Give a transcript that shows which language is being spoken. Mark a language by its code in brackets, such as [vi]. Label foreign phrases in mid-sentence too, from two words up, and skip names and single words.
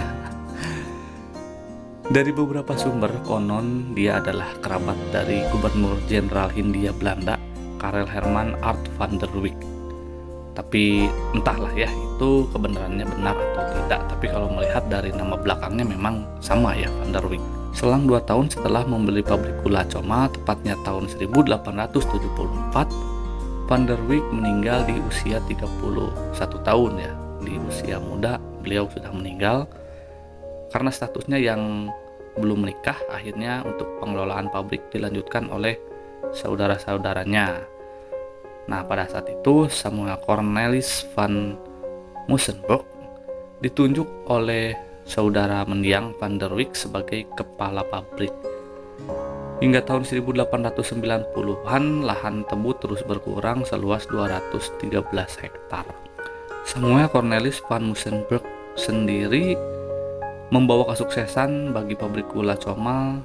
[id] Dari beberapa sumber, konon dia adalah kerabat dari Gubernur Jenderal Hindia Belanda Karel Herman Art van der Wijk. Tapi entahlah ya itu kebenarannya benar atau tidak, tapi kalau melihat dari nama belakangnya memang sama ya, van der Wijk. Selang 2 tahun setelah membeli pabrik gula Comal, tepatnya tahun 1874, van der Wijk meninggal di usia 31 tahun ya. Di usia muda beliau sudah meninggal karena statusnya yang belum menikah. Akhirnya untuk pengelolaan pabrik dilanjutkan oleh saudara-saudaranya. Nah, pada saat itu Samuel Cornelis van Mussenburg ditunjuk oleh saudara mendiang van der Wijk sebagai kepala pabrik. Hingga tahun 1890-an, lahan tebu terus berkurang seluas 213 hektar. Samuel Cornelis van Mussenberg sendiri membawa kesuksesan bagi pabrik gula Comal.